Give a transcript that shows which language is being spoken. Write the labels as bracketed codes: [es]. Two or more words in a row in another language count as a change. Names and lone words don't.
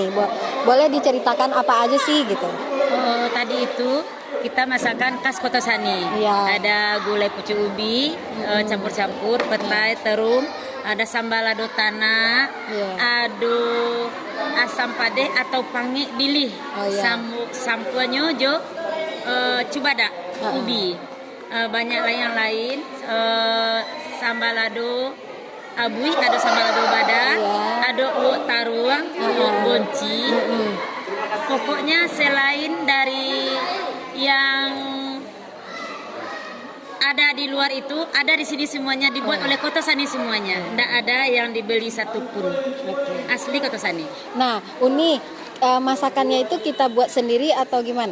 [id] Boleh diceritakan apa aja sih gitu? Tadi itu kita masakan khas Kotosani. Ada gulai pucuk ubi, campur-campur, petai, terung, ada sambal lado tanah, ada asam padeh atau pangi bilih, sampuannya jo cubada ubi, banyak yang lain. Sambal lado abui, ada sambal lado badar, ada uwok taruang, uwok bonci. Pokoknya selain dari yang ada di luar itu, ada di sini semuanya, dibuat oleh Kotosani semuanya. Tidak ada yang dibeli satupun. Asli Kotosani. Nah, Uni, masakannya itu kita buat sendiri atau gimana?